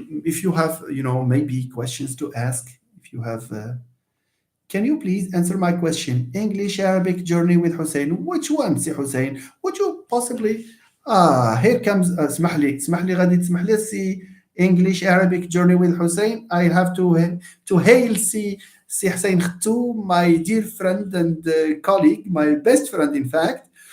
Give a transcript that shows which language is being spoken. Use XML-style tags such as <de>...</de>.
<en>If you have, maybe questions to ask, if you have. Can you please answer my question? English Arabic journey with Hussein. Which one, Si Hussein? Would you possibly? Here comes.</en> <ar>اسمح لي غادي تسمح لي سي English Arabic journey with Hussein.</ar> <en>I have to hail Si Hussein Khattou, my dear friend and colleague, my best friend, in fact.</en>